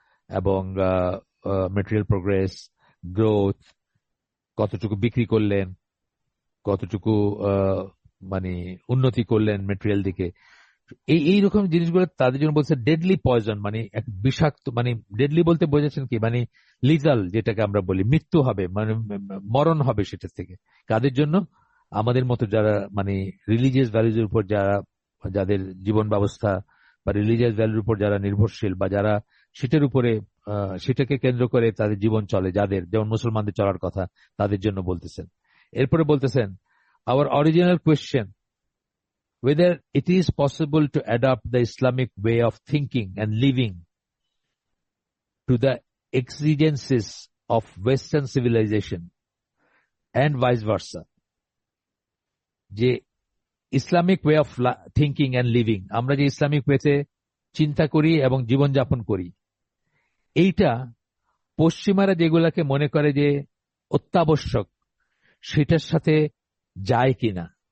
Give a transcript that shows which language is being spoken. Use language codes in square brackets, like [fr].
[bn] এবং material progress, growth, কতটুকু বিক্রি করলেন, কতটুকু মানে উন্নতি করলেন মেটেরিয়াল দিকে, এইরকম জিনিসগুলো তাদের জন্য বলছে ডেডলি পয়জন, মানে এক বিষাক্ত, মানে ডেডলি বলতে বোঝাচ্ছেন কি, মানে লিজাল যেটাকে আমরা বলি, মৃত্যু হবে, মানে মরণ হবে সেটা থেকে। কাদের জন্য? আমাদের মতো যারা মানে রিলিজিয়াস ভ্যালুজের উপর যারা, যাদের জীবন ব্যবস্থা বা রিলিজিয়াস ভ্যালুর উপর যারা নির্ভরশীল, বা যারা সেটার উপরে সেটাকে কেন্দ্র করে তাদের জীবন চলে, যাদের যেমন মুসলমানদের চলার কথা, তাদের জন্য বলতেছেন। এরপরে বলতেছেন, [en] Our original question whether it is possible to adapt the Islamic way of thinking and living to the exigencies of Western civilization and vice versa. [bn] যে [en] Islamic way of thinking and living, [bn] আমরা যে Islamic ওয়েতে চিন্তা করি এবং জীবনযাপন করি, এইটা পশ্চিমারা যেগুলাকে মনে করে যে অত্যাবশ্যক, সেটার সাথে যায় কিনা।